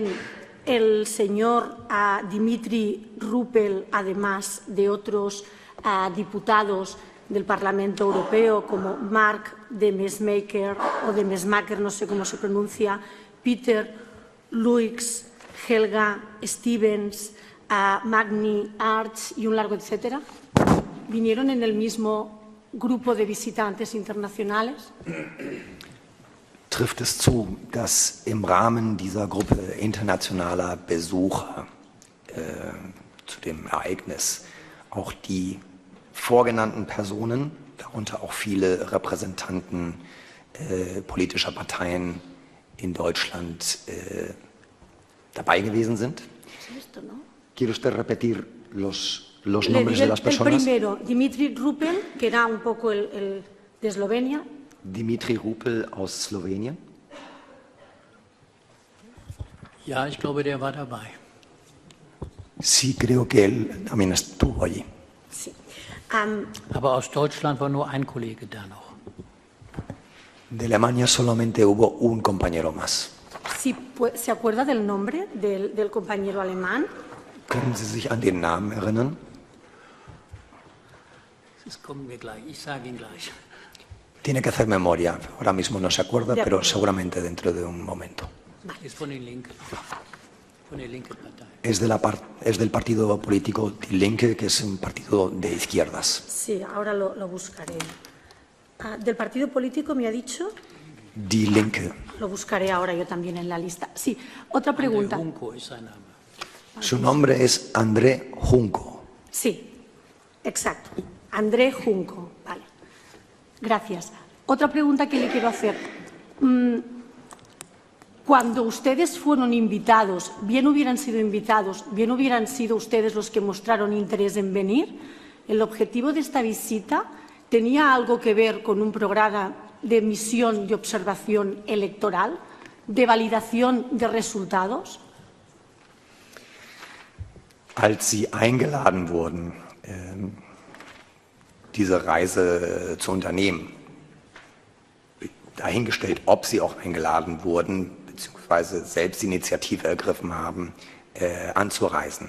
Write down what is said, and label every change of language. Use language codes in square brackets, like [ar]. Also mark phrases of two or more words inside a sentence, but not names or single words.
[es] el señor Dimitri Ruppel, además de otros diputados del Parlamento Europeo como Mark de Mesmaeker o de Mesmaeker, no sé cómo se pronuncia, Peter Luix, Helga Stevens, Magni Arts y un largo etcétera. ¿Vinieron en el mismo grupo de visitantes internacionales? [de] trifft es zu, dass im Rahmen dieser Gruppe internationaler Besucher zu dem Ereignis auch die vorgenannten Personen, darunter auch viele Repräsentanten politischer Parteien in Deutschland dabei gewesen sind? [es] ¿Quiere usted repetir los nombres de las personas? El primero, Dimitri Rupel, que era un poco el de Eslovenia. [de] Dimitri Rupel aus Slowenien. Ja, ich glaube, der war dabei. [es] Sí, creo que él también estuvo allí. Sí. [de] Aber aus Deutschland war nur ein Kollege da noch. [es] De Alemania solamente hubo un compañero más. Sí, ¿se acuerda del nombre del compañero alemán? [de] Können Sie sich an den Namen erinnern? Das kommen wir gleich. Ich sage ihn gleich. [es] Tiene que hacer memoria. Ahora mismo no se acuerda, pero seguramente dentro de un momento. [de] Es von den Linken. Von der linken Partei. [es] Es del partido político Die Linke, que es un partido de izquierdas. Sí, ahora lo buscaré. ¿Del partido político me ha dicho? Die Linke. Lo buscaré ahora yo también en la lista. Sí, otra pregunta. [de] André Junco ist sein Name. [es] Su nombre es André Junco. Sí, exacto. André Junco. Vale. Gracias. Otra pregunta que le quiero hacer. Cuando ustedes fueron invitados, bien hubieran sido invitados, bien hubieran sido ustedes los que mostraron interés en venir, ¿el objetivo de esta visita tenía algo que ver con un programa de misión de observación electoral, de validación de resultados? [de] Als Sie eingeladen wurden, diese Reise zu unternehmen, dahingestellt, ob Sie auch eingeladen wurden, beziehungsweise selbst die Initiative ergriffen haben, anzureisen.